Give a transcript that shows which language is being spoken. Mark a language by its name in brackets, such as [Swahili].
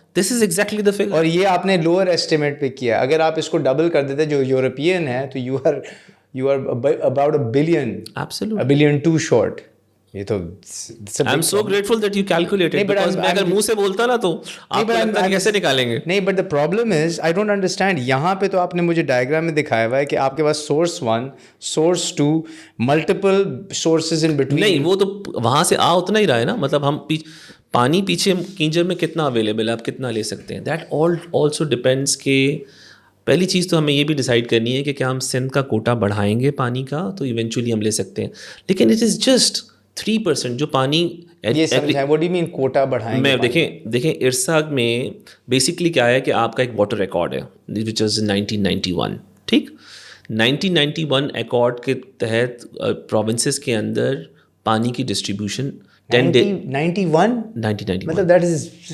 [English] This is exactly the figure. [Urdu] اور یہ آپ نے لوور ایسٹیمیٹ پہ کیا. اگر آپ اس کو ڈبل کر دیتے جو یورپین ہے [English] تو you are about a billion. Absolutely. A billion too short. [Urdu] یہ تو [English] I'm so grateful that you calculated, because [Urdu] میں اگر منہ سے بولتا نا تو آپ کو لگتا ہے کیسے نکالیں گے. نہیں, [English] but the problem is I don't understand. [Urdu] یہاں پہ تو آپ نے مجھے ڈائیگرام میں دکھایا ہوا ہے کہ آپ کے پاس source 1, source 2, multiple sources in between. نہیں وہ تو وہاں سے اتنا ہی رہا ہے نا. مطلب ہم پانی پیچھے کینجر میں کتنا اویلیبل ہے, آپ کتنا لے سکتے ہیں. دیٹ آلسو ڈپینڈس کہ پہلی چیز تو ہمیں یہ بھی ڈیسائیڈ کرنی ہے کہ کیا ہم سندھ کا کوٹا بڑھائیں گے پانی کا, تو ایونچولی ہم لے سکتے ہیں. لیکن [English] it is just 3% [Urdu] جو پانی. [English] What do you mean [Urdu] quota بڑھائیں گے؟ دیکھیں ارساگ میں بیسکلی کیا ہے کہ آپ کا ایک واٹر ریکارڈ ہے [English] which is 1991, [Urdu] ٹھیک. 1991 ایکارڈ کے تحت پروونسز کے اندر پانی کی ڈسٹریبیوشن 1991 مطلب دیٹ از